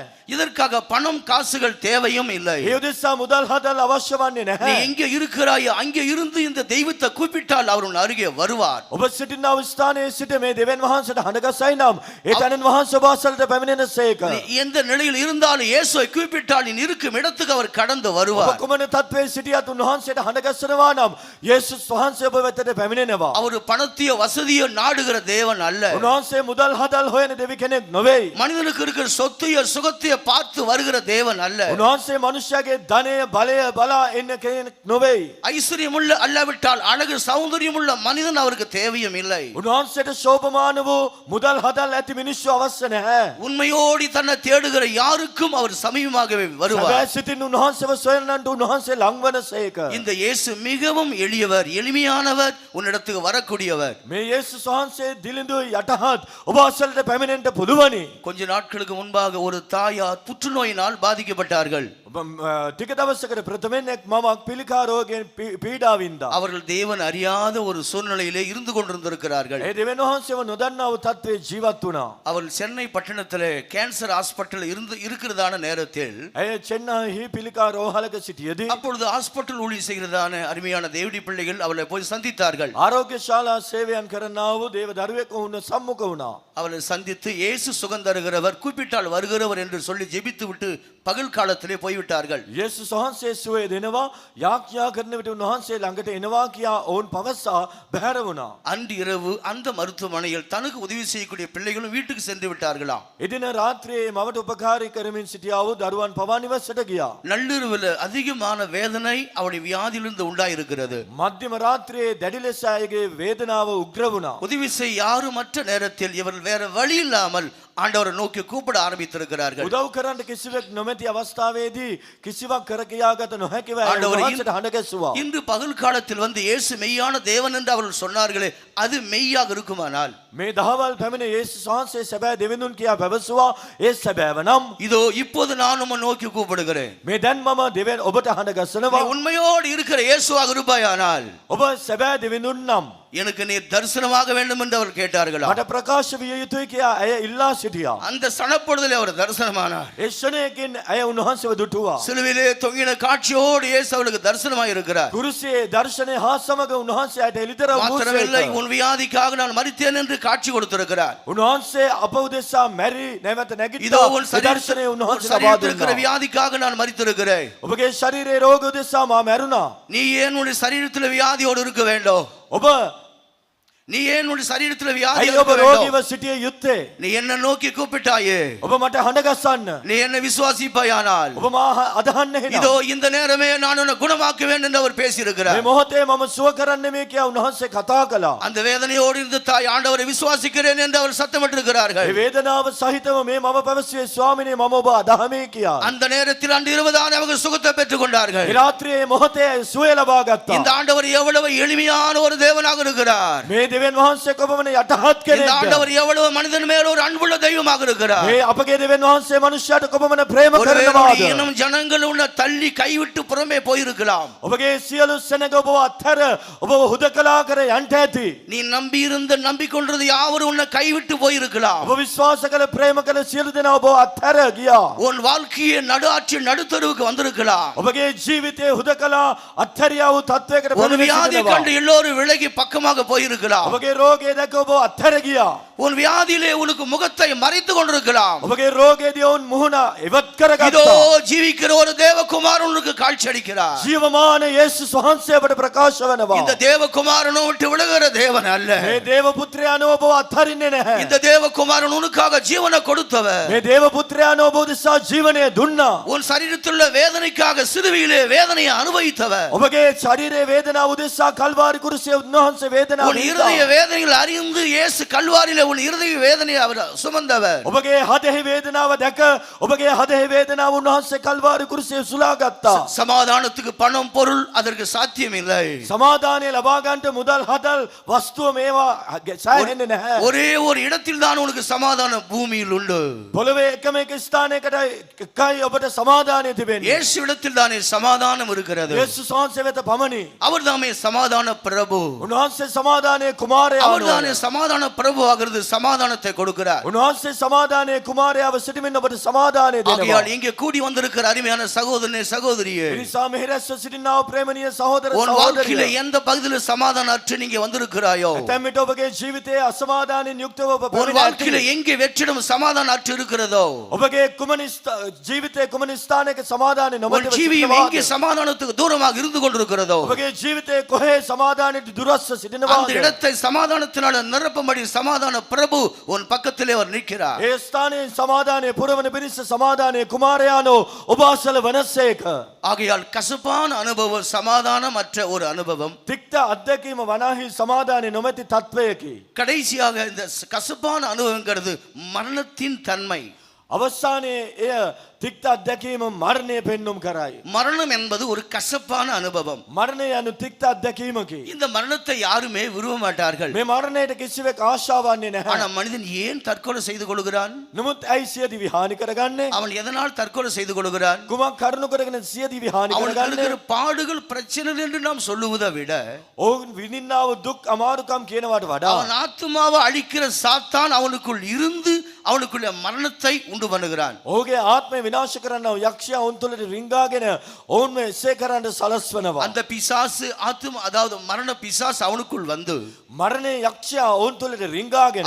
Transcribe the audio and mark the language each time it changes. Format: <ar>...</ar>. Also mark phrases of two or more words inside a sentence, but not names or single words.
<ta>இதற்காக பணம் காசுகள் தேவையும் இல்லை.</ta> <si>ඒ උදෙසා මුදල් හදල් අවශ්‍ය වන්නේ</si> <ta>நீ</ta> <si>නැහැ.</si> <ta>எங்கே இருக்கிறாயோ அங்கே இருந்து இந்த தெய்வத்தை கூப்பிட்டால் அவர் உன் அருகே வருவார்.</ta> <si>ඔබ සිටිනා ස්ථානයේ සිට මේ දෙවියන් වහන්සේට හඬගසයි නම් ඒ තැනින් වහන්සේ ඔබ අසලට පැමිණෙනසේක.</si> <ta>நீ எந்த நிலையில் இருந்தாலும் இயேசுவை கூப்பிட்டால் நீ இருக்கும் இடத்துக்கு அவர் கடந்து</ta> <si>ඔබ</si> <ta>வருவார்.</ta> <si>කුමන තත්වයේ සිටියත් උන්වහන්සේට හඬගස්සනවා නම් යේසුස් වහන්සේ ඔබ වෙතට පැමිණෙනවා.</si> <ta>அவர் பணத்தையோ வசதியோ நாடுகிற தேவன் அல்ல.</ta> <si>උන්වහන්සේ මුදල් හදල් හොයන දෙවි කෙනෙක් නොවේ.</si> <ta>மனிதனுக்கு இருக்கிற சொத்தையோ சுகத்தையோ பார்த்து வருகிற தேவன் அல்ல.</ta> <si>උන්වහන්සේ මනුෂ්‍යයාගේ ධනය බලය බලා එන්න කෙනෙක් නොවේ.</si> <ta>ஐஸ்வர்யமுள்ள அல்லாவிட்டால் அழகு சௌந்தரியமுள்ள மனிதன் அவருக்கு தேவையும் இல்லை.</ta> <si>උන්වහන්සේට ශෝභමාන වූ මුදල් හදල් ඇති මිනිස්සු අවශ්‍ය නැහැ.</si> <ta>உண்மையோடி தன்னை தேடுகிற யாருக்கும் அவர் சமீபமாகவே வருவார்.</ta> <si>සැබෑ සිටින් උන්වහන්සේව සොයන්නන්ට උන්වහන්සේ ලංවනසේක.</si> <ta>இந்த இயேசு மிகவும் எளியவர், எளிமையானவர், உன்னிடத்துக்கு வரக்கூடியவர்.</ta> <si>මේ යේසුස් වහන්සේ දිලිඳු යටහත් ඔබ අසලට පැමිණෙන්න පුළුවනි.</si> <ta>கொஞ்ச நாட்களுக்கு முன்பாக ஒரு தாயார் புற்றுநோயினால் பாதிக்கப்பட்டார்கள்.</ta> <si>ටික දවසකට ප්‍රථමයෙන් එක් මමක් පිළිකා රෝගයෙන් පීඩා වින්දා.</si> <ta>அவர்கள் தேவன் அறியாத ஒரு சூழ்நிலையிலே இருந்து கொண்டிருந்திருக்கிறார்கள்.</ta> <si>ඒ දෙවියන් වහන්සේව නොදන්නා වූ තත්ත්වයේ ජීවත් වුණා.</si> <ta>அவர்கள் சென்னை பட்டணத்திலே</ta> <en>cancer hospital</en> <ta>இருக்கிறதான நேரத்தில்</ta> <si>ඇය චෙන්නයිහි පිළිකා රෝහලක සිටියේදී</si> <ta>அப்பொழுது ஹாஸ்பிட்டல் ஊழியம் செய்கிறதான அருமையான தேவடி பிள்ளைகள் அவளை போய் சந்தித்தார்கள்.</ta> <si>ආරෝග්‍ය ශාලා සේවයන් කරන්නා වූ දේව දරුවෙක් වුණ සම්මුඛ වුණා.</si> <ta>அவளை சந்தித்து இயேசு சுகம் தருகிறவர், கூப்பிட்டால் வருகிறவர் என்று சொல்லி ஜெபித்து விட்டு பகல் காலத்திலே போய்விட்டார்கள்.</ta> <si>යේසුස් වහන්සේ සුවය දෙනවා, යාඥා කරන විට උන්වහන්සේ ළඟට එනවා කියා ඔවුන් පවසා බැහැර වුණා.</si> <ta>அன்று இரவு அந்த மருத்துவமனையில் தனக்கு உதவி செய்யக்கூடிய பிள்ளைகளும் வீட்டுக்கு சென்று விட்டார்களாம்.</ta> <si>එදින රාත්‍රියේ මවට උපකාරී කරමින් සිටියා වූ දරුවන් පවා නිවසට ගියා.</si> <ta>நள்ளிரவில் அதிகமான வேதனை அவளுடைய வியாதியிலிருந்து உண்டாயிருக்கிறது.</ta> <si>මධ්‍යම රාත්‍රියේ දැඩි ලෙස අයගේ වේදනාව උග්‍ර වුණා.</si> <ta>உதவி செய்ய யாருமற்ற நேரத்தில் இவர்கள் வேற வழி இல்லாமல் ஆண்டவரை நோக்கி கூப்பிட ஆரம்பித்திருக்கிறார்கள்.</ta> <si>උදව් කරන්න කිසිවෙක් නොමැති අවස්ථාවේදී කිසිවක් කර කියාගත නොහැකිව</si> <ta>ஆண்டவரே,</ta> <si>උන්වහන්සේට හඬ ගැසුවා.</si> <ta>இன்று பகல் காலத்தில் வந்து இயேசு மெய்யான தேவன் என்று அவர்கள் சொன்னார்களே, அது மெய்யாக இருக்குமானால்</ta> <si>මේ දහවල් පැමිණ යේසුස් වහන්සේ සැබෑ දෙවිඳුන් කියා පැවසුවා. ඒ සැබෑව නම්</si> <ta>இதோ இப்போது நான் உம்மை நோக்கி கூப்பிடுகிறேன்.</ta> <si>මේ දැන් මම දෙවියන් ඔබට හඬ</si> <ta>நீ</ta> <si>ගසනවා.</si> <ta>உண்மையோடு இருக்கிற இயேசுவாக இருப்பாயானால்</ta> <si>ඔබ සැබෑ දෙවිඳුන් නම්</si> <ta>எனக்கு நீர் தரிசனமாக வேண்டும் என்று அவர் கேட்டார்களா?</ta> <si>මට ප්‍රකාශ විය යුතුයි කියා ඇය ඉල්ලා සිටියා.</si> <ta>அந்த சனப்பொழுதிலே அவர் தரிசனமானார்.</ta> <si>ඒ ක්ෂණයකින් ඇය උන්වහන්සේව දුටුවා.</si> <ta>சிலுவிலே தொங்கின காட்சியோடு இயேசு அவளுக்கு தரிசனமாக இருக்கிறார்.</ta> <si>කුරුසියේ දර්ශනය හා සමග උන්වහන්සේ ඇයට එළිදර</si> <ta>மாத்திரமில்லை,</ta> <si>වූ</si> <ta>உன் வியாதிக்காக நான் மரித்தேன் என்று காட்சி கொடுத்திருக்கிறார்.</ta> <si>උන්වහන්සේ අප උදෙසා මැරි නැවත</si> <ta>இதோ</ta> <si>නැගිට්ටා.</si> <ta>உன்</ta> <si>දර්ශනය උන්වහන්සේ ලබා</si> <ta>சரீரத்தில் இருக்கிற</ta> <si>දුන්නා.</si> <ta>வியாதிக்காக நான் மரித்திருக்கிறேன்.</ta> <si>ඔබගේ ශරීරයේ රෝග උදෙසා මා මැරුණා.</si> <ta>நீ ஏன் உன் சரீரத்தில் வியாதியோடு இருக்க வேண்டும்?</ta> <si>ඔබ</si> <ta>நீ ஏன் உன் சரீரத்தில்</ta> <si>ඇයි</si> <ta>வியாதியோடு</ta> <si>ඔබ</si> <ta>இருக்க</ta> <si>රෝගීව</si> <ta>வேண்டும்?</ta> <si>සිටිය යුත්තේ?</si> <ta>நீ என்ன நோக்கி கூப்பிட்டாயே,</ta> <si>ඔබ මට හඬ ගස්සන්න.</si> <ta>நீ என்ன விசுவாசிப்பாயானால்</ta> <si>ඔබ මා අදහන්නේ</si> <ta>இதோ</ta> <si>නැහැ.</si> <ta>இந்த நேரமே நான் உன்னை குணமாக்குவேன் என்று அவர்</ta> <si>මේ</si> <ta>பேசியிருக்கிறார்.</ta> <si>මොහොතේ මම සුව කරන්නේ මේ කියා උන්වහන්සේ කතා කළා.</si> <ta>அந்த வேதனையோடு இருந்த தாய் ஆண்டவரை விசுவாசிக்கிறேன் என்று அவர் சத்தமிட்டிருக்கிறார்கள்.</ta> <si>මේ වේදනාව සහිතව මේ මම පැවසුවේ ස්වාමිනේ මම ඔබ අදහමේ කියා.</si> <ta>அந்த நேரத்தில் அன்று இருபதான அவர்கள் சுகத்தை பெற்றுக் கொண்டார்கள்.</ta> <si>ඒ රාත්‍රියේ මොහොතේ සුවය ලබා ගත්තා.</si> <ta>இந்த ஆண்டவர் எவ்வளவு எளிமையான ஒரு தேவனாக இருக்கிறார்.</ta> <si>මේ දෙවියන් වහන්සේ කොපමණ යටහත්</si> <ta>இந்த</ta> <si>කෙනෙක්ද?</si> <ta>ஆண்டவர் எவ்வளவு மனிதன் மேல் ஒரு அன்புள்ள தெய்வமாக இருக்கிறார்.</ta> <si>මේ අපගේ දෙවියන් වහන්සේ මනුෂ්‍යයාට කොපමණ ප්‍රේම</si> <ta>ஒருவேளை</ta> <si>කරනවාද?</si> <ta>இன்னும் ஜனங்கள் உள்ள தள்ளி கைவிட்டு புறமே போயிருக்கலாம்.</ta> <si>ඔබගේ සියලු සෙනග ඔබ අත්හැර ඔබ හුදකලා කර යන්ට ඇති.</si> <ta>நீ நம்பி இருந்த நம்பிக்கொண்டது யாவரும் உன்னை கைவிட்டு போயிருக்கலாம்.</ta> <si>ඔබ විශ්වාස කළ ප්‍රේම කළ සියලු දෙනා ඔබ අත්හැර ගියා.</si> <ta>உன் வாழ்க்கையை நடுஆட்சி நடுத்தருவுக்கு வந்திருக்கலாம்.</ta> <si>ඔබගේ ජීවිතයේ හුදකලා අත්හැරියා වූ තත්වයකට</si> <ta>உன்</ta> <si>පැමිණ</si> <ta>வியாதி</ta> <si>සිටිනවා.</si> <ta>கண்டு எல்லோரும் விலகி பக்கமாக போயிருக்கலாம்.</ta> <si>ඔබගේ රෝගය දැක ඔබ අත්හැර ගියා.</si> <ta>உன் வியாதியிலே உனக்கு முகத்தை மறைத்து கொண்டிருக்கலாம்.</ta> <si>ඔබගේ රෝගයේදී ඔවුන් මුහුණ ඉවත්</si> <ta>இதோ</ta> <si>කරගත්තා.</si> <ta>ஜீவிக்கிற ஒரு தேவகுமாரன் உனக்கு காட்சி அளிக்கிறார்.</ta> <si>ජීවමාන යේසුස් වහන්සේ අපට ප්‍රකාශ වෙනවා.</si> <ta>இந்த தேவகுமாரனை விட்டு விலகுற தேவன் அல்ல.</ta> <si>මේ දේව පුත්‍රයාණෝ ඔබ අත්හරින්නේ නැහැ.</si> <ta>இந்த தேவகுமாரன் உனக்காக ஜீவனை கொடுத்தவர்.</ta> <si>මේ දේව පුත්‍රයාණෝ ඔබ උදෙසා ජීවනය දුන්නා.</si> <ta>உன் சரீரத்தில் உள்ள வேதனைக்காக சிலுவையிலே வேதனையை அனுபவித்தவர்.</ta> <si>ඔබගේ ශරීරයේ වේදනාව උදෙසා කල්වාරි කුරුසියේ උන්වහන්සේ වේදනාව</si> <ta>உன் இருதய</ta> <si>විඳා.</si> <ta>வேதனைகள் அறிந்து இயேசு கல்வாரியிலே உன் இருதய வேதனையை அவர் சுமந்தவர்.</ta> <si>ඔබගේ හදෙහි වේදනාව දැක ඔබගේ හදෙහි වේදනාව උන්වහන්සේ කල්වාරි කුරුසියේ සුලා ගත්තා.</si> <ta>சமாதானத்துக்கு பணம் பொருள் அதற்கு சாத்தியம் இல்லை.</ta> <si>සමාදානය ලබා ගන්නට මුදල් හදල් වස්තුව මේවා සෑහෙන්නේ නැහැ.</si> <ta>ஒரே ஒரு இடத்தில் தான் உனக்கு சமாதானம் பூமியில் உண்டு.</ta> <si>පොළවේ එකම එක ස්ථානයකට එකයි ඔබට සමාදානය තිබෙන්නේ.</si> <ta>இயேசு இடத்தில் தானே சமாதானம் இருக்கிறது.</ta> <si>යේසුස් වහන්සේ වෙත පමණි.</si> <ta>அவர் தாமே சமாதான பிரபு.</ta> <si>උන්වහන්සේ සමාදානයේ කුමාරයා</si> <ta>அவர்</ta> <si>වනවා.</si> <ta>தானே சமாதான பிரபுவாகிறது இப்பொழுது சமாதானத்தை கொடுக்கிறார்.</ta> <si>උන්වහන්සේ සමාදානයේ කුමාරයාව සිටමින් ඔබට සමාදානය දෙනවා.</si> <ta>ஆகையால் இங்கே கூடி வந்திருக்கிற அருமையான சகோதரனே சகோதரியே,</ta> <si>ඒ නිසා මෙහි රැස්ව සිටිනා වූ ප්‍රේමණීය සහෝදර</si> <ta>உன் வாழ்க்கையில</ta> <si>සහෝදරිය,</si> <ta>எந்த பகுதியில் சமாதானம் அற்று நீங்க வந்திருக்கிறாயோ,</ta> <si>ඇතැම් විට ඔබගේ ජීවිතයේ අසමාදානයෙන් යුක්තව ඔබ</si> <ta>உன்</ta> <si>පැමිණ</si> <ta>வாழ்க்கையில</ta> <si>ඇති.</si> <ta>எங்கே வெற்றிடம் சமாதானம் அற்று இருக்கிறதோ,</ta> <si>ඔබගේ කුමන ජීවිතයේ කුමන ස්ථානයක සමාදානය</si> <ta>உன்</ta> <si>නොමැතිව</si> <ta>ஜீவியம் எங்கே</ta> <si>සිටිනවාද?</si> <ta>சமாதானத்துக்கு தூரமாக இருந்து கொண்டிருக்கிறதோ,</ta> <si>ඔබගේ ජීවිතයේ කොහේ සමාදානයට දුරස්ව</si> <ta>அந்த</ta> <si>සිටිනවාද?</si> <ta>இடத்தை சமாதானத்தினால நிரப்பும்படி சமாதான பிரபு உன் பக்கத்திலே அவர் நிற்கிறார்.</ta> <si>ඒ ස්ථානයේ සමාදානයේ පුරවන පිණිස සමාදානයේ කුමාරයානෝ ඔබ අසල වනසේක.</si> <ta>ஆகையால் கசப்பான அனுபவம் சமாதானமற்ற ஒரு அனுபவம்.</ta> <si>තික්ත අත්දැකීම වනාහි සමාදානය නොමැති තත්වයකි.</si> <ta>கடைசியாக இந்த கசப்பான அனுபவங்கிறது மரணத்தின் தன்மை.</ta> <si>අවසානයේ එය තික්ත අත්දැකීම මරණය පෙන්නුම් කරයි.</si> <ta>மரணம் என்பது ஒரு கசப்பான அனுபவம்.</ta> <si>මරණය යනු තික්ත අත්දැකීමකි.</si> <ta>இந்த மரணத்தை யாருமே விரும்ப மாட்டார்கள்.</ta> <si>මේ මරණයට කිසිවෙක් ආශාවන්නේ</si> <ta>ஆனா</ta> <si>නැහැ.</si> <ta>மனிதன் ஏன் தற்கொலை செய்து கொள்கிறான்?</ta> <si>නමුත් ඇයි සියදිවි හානි කරගන්නේ?</si> <ta>அவன் எதனால் தற்கொலை செய்து கொள்கிறான்?</ta> <si>කුමක් කරුණු කරගෙන සියදිවි හානි</si> <ta>அவனுக்கு</ta> <si>කරගන්නේ?</si> <ta>இருக்கிற பாடுகள் பிரச்சனை என்று நாம் சொல்லுவதை விட,</ta> <si>ඔවුන් විඳින්නා වූ දුක් අමාරුකම් කියනවට වඩා</si> <ta>அவன் ஆத்துமாவை அழிக்கிற சாத்தான் அவனுக்குள் இருந்து அவனுக்குள்ள மரணத்தை உண்டு பண்ணுகிறான்.</ta> <si>ඔහුගේ ආත්මය විනාශ කරන්නව යක්ෂයා ඔවුන් තුළට රිංගාගෙන ඔවුන්ව එසේ කරන්න සලස්වනවා.</si> <ta>அந்த பிசாசு ஆத்துமா, அதாவது மரண பிசாசு அவனுக்குள் வந்து</ta> <si>මරණය යක්ෂයා ඔවුන් තුළට රිංගාගෙන</si>